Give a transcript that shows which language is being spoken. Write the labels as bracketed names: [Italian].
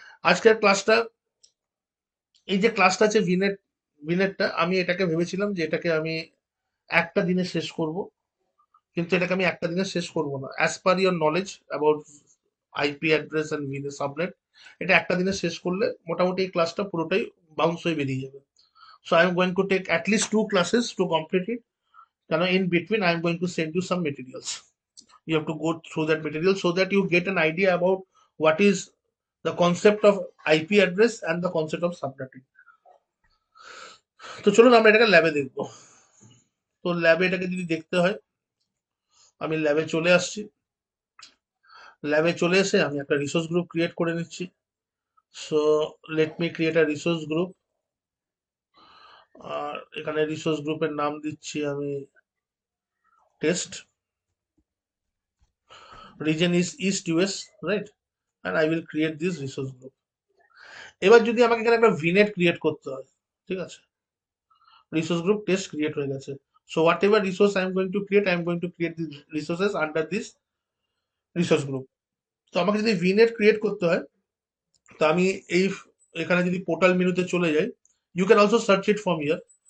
[Bangla] আজকের ক্লাসটা, এই যে ক্লাসটা আছে ভিনেটটা, আমি এটাকে ভেবেছিলাম যে এটাকে আমি একটা দিনে শেষ করব, কিন্তু এটাকে আমি একটা দিনে শেষ করব না। [English] as per your knowledge about IP address and VNet subnet, [Bangla] এটা একটা দিনে শেষ করলে মোটামুটি এই ক্লাসটা পুরোটাই বাউন্স হয়ে বেরিয়ে যাবে। [English] So I am going to take at least 2 classes to complete it. Then in between, I am going to send you some materials. You have to go through that material so that you get an idea about what is the concept of IP address and the concept of subnetting. [Bangla] তো চলুন আমরা এটাকে ল্যাবে দেখবো। তো ল্যাবে এটাকে যদি দেখতে হয়, আমি ল্যাবে চলে আসছি। ল্যাবে চলে এসে আমি একটা রিসোর্স গ্রুপ ক্রিয়েট করে নিচ্ছি। [English] So let me create a resource group. [Bangla] আর এখানে রিসোর্স গ্রুপের নাম দিচ্ছি আমি test. [English] Region is East US, right? and I will create this resource group. [Bangla] এবার যদি আমাকে এখানে একটা ভিনেট ক্রিয়েট করতে হয়, ঠিক আছে? রিসোর্স গ্রুপ টেস্ট ক্রিয়েট হয়ে গেছে। [English] So whatever resource I am going to create, I am going to create this resources under this resource group. [Bangla] তো আমাকে যদি ভিনেট ক্রিয়েট করতে হয়, তো আমি এই এখানে যদি পোর্টাল মেনুতে চলে যাই, [English] You can also search it from here.